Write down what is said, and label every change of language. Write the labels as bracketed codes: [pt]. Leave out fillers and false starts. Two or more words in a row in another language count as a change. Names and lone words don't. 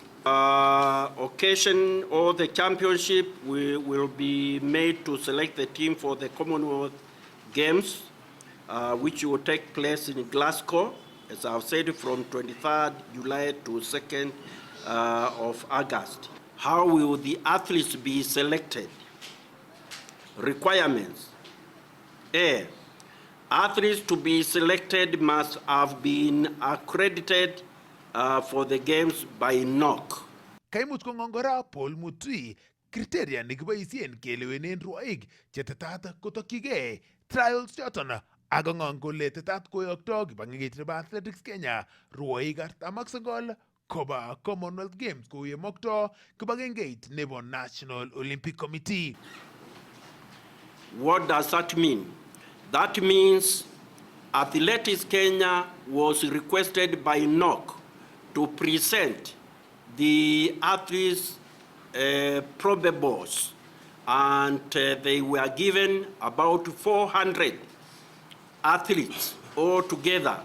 [en] Occasion or the championship will be made to select the team for the Commonwealth Games, which will take place in Glasgow, as I've said, from 23rd July to 2nd of August. How will the athletes be selected? Requirements. A. Athletes to be selected must have been accredited for the games by NOC. [kln] Kaimuch kong'ongora Paul Mutui criteria nekiboisien kelewenen rwoik chetetat kotokyigei trials choton Ako ngong kole tetat koyokto kibagengeit nebo Athletics Kenya rwoik 49 koba Commonwealth Games kouye mokto kibagengeit nebo National Olympic Committee. [en] What does that mean? That means Athletics Kenya was requested by NOC to present the athletes' probables, and they were given about 400 athletes altogether.